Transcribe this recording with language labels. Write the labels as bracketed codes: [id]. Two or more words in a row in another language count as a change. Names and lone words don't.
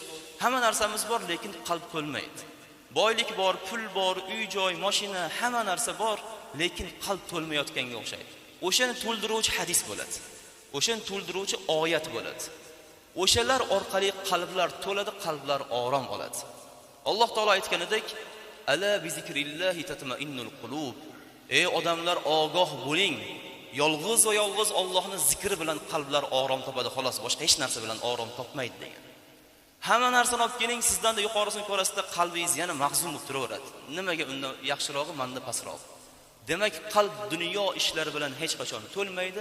[uz] Hamma narsamiz bor, lekin qalb to'lmaydi. Boylik bor, pul bor, uy-joy, mashina, hamma narsa bor, lekin qalb to'lmayotganga o'xshaydi. O'shani to'ldiruvchi hadis bo'ladi. O'shani to'ldiruvchi oyat bo'ladi. O'shalar orqali qalblar to'ladi, qalblar orom oladi. Alloh taolo aytganidek, [ar] ألا بذكر الله تطمئن القلوب. [uz] Ey odamlar, ogoh bo'ling. Yolg'iz va yolg'iz Allohning zikri bilan qalblar orom topadi, xolos, boshqa hech narsa bilan orom topmaydi degan. Hamma narsani olib keling, sizdan da yuqorisini ko'rasizda qalbingiz yana mahzun bo'lib turaveradi. Nimaga undan yaxshirog'i, menda pastroq. Demak, qalb dunyo ishlari bilan hech qachon to'lmaydi.